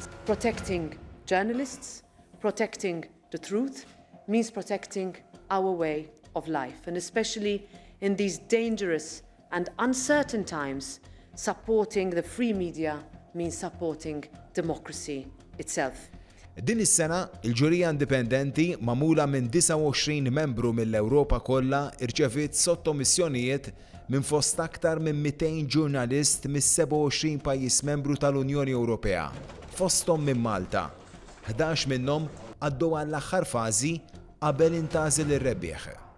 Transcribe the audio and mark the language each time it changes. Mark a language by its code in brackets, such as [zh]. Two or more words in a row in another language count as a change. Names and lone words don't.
[en] Protecting journalists, protecting the truth, means protecting our way of life, and especially in these dangerous and uncertain times, supporting the free media means supporting democracy itself. [mt] Din is-sena, il-ġurija indipendenti magħmula minn 29 membru mill-Ewropa kollha irċeviet sottomissjonijiet minn fost aktar minn 200 ġurnalist mis-27 pajjiż membru tal-Unjoni Ewropea, fosthom minn Malta. 11 minnhom għaddew għall-aħħar fażi qabel intażel ir-rebbieħ.